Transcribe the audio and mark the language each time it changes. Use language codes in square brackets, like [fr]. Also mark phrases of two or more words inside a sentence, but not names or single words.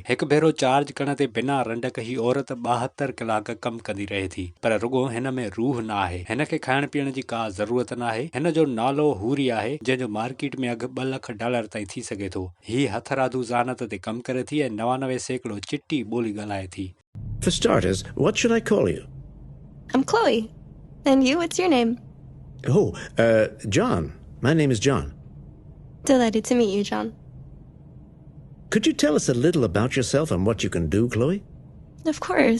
[sd] हिकु भेरो चार्ज करण ते बिना रंडक ही औरत 72 कलाक कम कंदी रहे थी, पर रुगो हिन में रूह न आहे। हिन खे खाइण पीअण जी का ज़रूरत न आहे। हिन जो नालो हूरी आहे, जंहिंजो मार्केट में अघु $2 लख ताईं थी सघे थो। ही हथरादू ज़ानत ते कम करे थी ऐं 99 सैकड़ो चिट्टी ॿोली ॻाल्हाए थी। [en] For starters, what should I call you? I'm Chloe. And you, what's your name? Oh, John. My name is John. Delighted to meet you, John. Could you tell us a little about yourself and what you can do, Chloe? Of course.